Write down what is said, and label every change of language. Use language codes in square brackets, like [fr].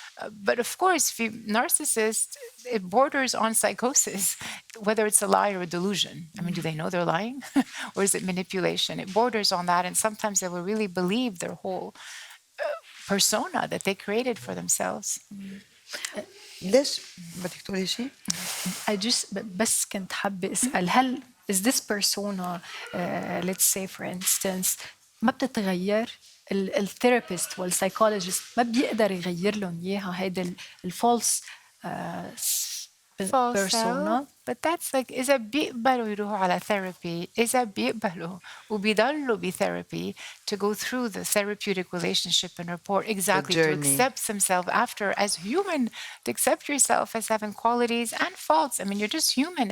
[en] But of course, for narcissists, it borders on psychosis, whether it's a lie or a delusion. I mean, do they know they're lying? Or is it manipulation? It borders on that, and sometimes they will really believe their whole persona that they created for themselves. [ar] ليش بدك تقولي شيء؟ بس كنت حابة أسأل، هل [en] is this persona, let's say for instance, [ar] ما بتتغير؟ الثيرابيست والسايكولوجيست ما بيقدر يغير لهم اياها هيدا الفولس بيرسونا. [en] But that's like [ar] إذا بيقبلوا يروحوا على [en] therapy، [ar] إذا بيقبلوا وبيضلوا [en] بtherapy to go through the therapeutic relationship and report exactly to accept themselves after as human, to accept yourself as having qualities and faults. I mean, you're just human.